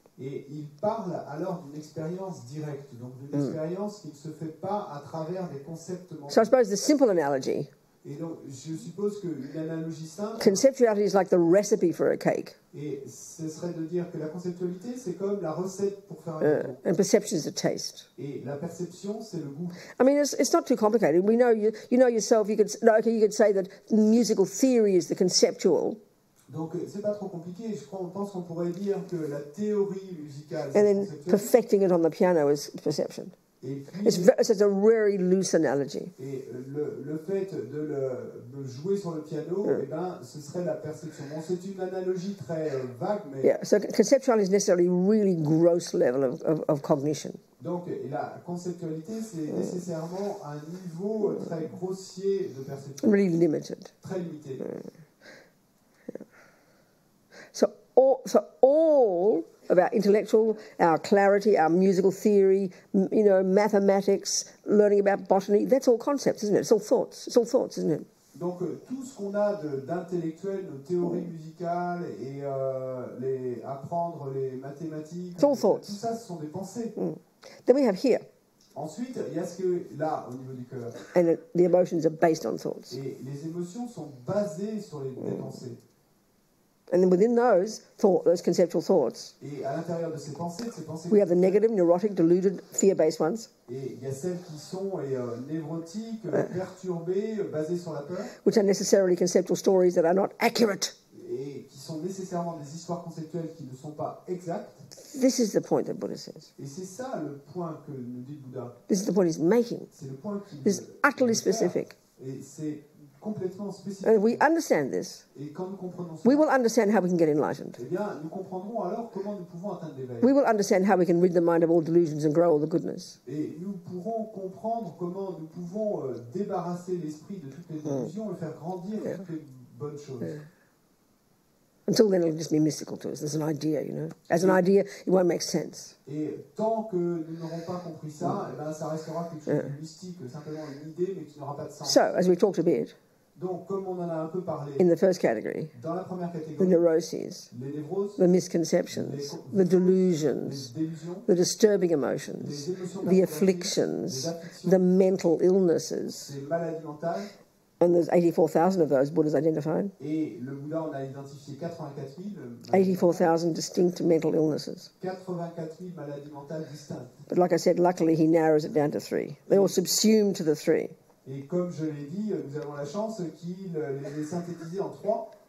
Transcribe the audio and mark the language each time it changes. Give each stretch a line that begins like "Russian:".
French: Et il parle alors d'une expérience directe, donc d'une expérience qui ne se fait pas à travers des concepts mentaux.
English: So I suppose the simple analogy,
French: Et donc, je suppose qu'une analogie simple,
English: conceptuality is like the recipe for a cake,
French: et ce serait de dire que la conceptualité, c'est comme la recette pour faire un gâteau.
English: and perception is the taste.
French: Et la perception, c'est le goût.
English: I mean, it's not too complicated. We know you know yourself. You could say that musical theory is the conceptual,
French: Donc, c'est pas trop compliqué. On pense qu'on pourrait dire que la théorie musicale, c'est
English: and then
French: conceptuelle.
English: perfecting it on the piano is perception.
French: Et puis,
English: It's a very loose analogy.
French: et le fait de jouer sur le piano, eh ben, ce serait la perception. Bon, c'est une analogie très vague, mais...
English: Yeah, so conceptuality is necessarily really gross level of cognition.
French: Donc, la conceptualité, c'est nécessairement un niveau très grossier de perception.
English: Really limited.
French: Très limité.
English: So all of our intellectual, our clarity, our musical theory, mathematics, learning about botany, that's all concepts, isn't it? It's all thoughts. It's all thoughts, isn't it?
French: Donc, tout ce qu'on a d'intellectuel, nos théories musicales et apprendre les mathématiques,
English: It's all thoughts.
French: tout ça, ce sont des pensées.
English: Then we have here,
French: Ensuite, il y a ce que là, au niveau du cœur.
English: and the emotions are based on thoughts.
French: Et les émotions sont basées sur les pensées.
English: And then within those conceptual thoughts,
French: Et à l'intérieur de ces pensées
English: we have the negative, neurotic, deluded, fear-based ones,
French: et il y a celles qui sont névrotiques, perturbées, basées sur la peur,
English: which are necessarily conceptual stories that are not accurate.
French: et qui sont nécessairement des histoires conceptuelles qui ne sont pas exactes.
English: This is the point that Buddha says.
French: Et c'est ça le point que nous dit Bouddha.
English: This is the point he's making.
French: C'est le point qui
English: This is utterly specific.
French: Et c'est complètement spécifique.
English: And we understand this.
French: Et quand nous comprenons
English: We
French: ça,
English: will understand how we can get enlightened.
French: eh bien, nous comprendrons alors comment nous pouvons atteindre l'éveil.
English: We will understand how we can rid the mind of all delusions and grow all the goodness.
French: Et nous pourrons comprendre comment nous pouvons débarrasser l'esprit de toutes les illusions et faire grandir toutes les bonnes choses.
English: Until then, it'll just be mystical to us. There's an idea, As an idea, it won't make sense.
French: Et tant que nous n'aurons pas compris ça, eh ben, ça restera quelque chose de mystique, simplement une idée, mais qui n'aura pas de sens.
English: So, as we talked a bit,
French: Donc, comme on en a un peu parlé,
English: in the first category,
French: dans la première
English: the
French: catégorie,
English: neuroses,
French: les névroses,
English: the misconceptions, the
French: les
English: delusions,
French: délusions,
English: the disturbing
French: les
English: emotions,
French: émotions
English: the
French: perturbatrices,
English: afflictions,
French: les afflictions,
English: the mental illnesses.
French: les maladies mentales.
English: And there's 84,000 of those Buddhas identified.
French: Et le Bouddha, on a identifié 84 000
English: 84,000 distinct mental illnesses.
French: 84 000 maladies mentales distinctes.
English: But like I said, luckily he narrows it down to 3. They're all subsumed to the 3.
French: Et comme je l'ai dit, nous avons la chance qu'il les ait synthétisés en 3.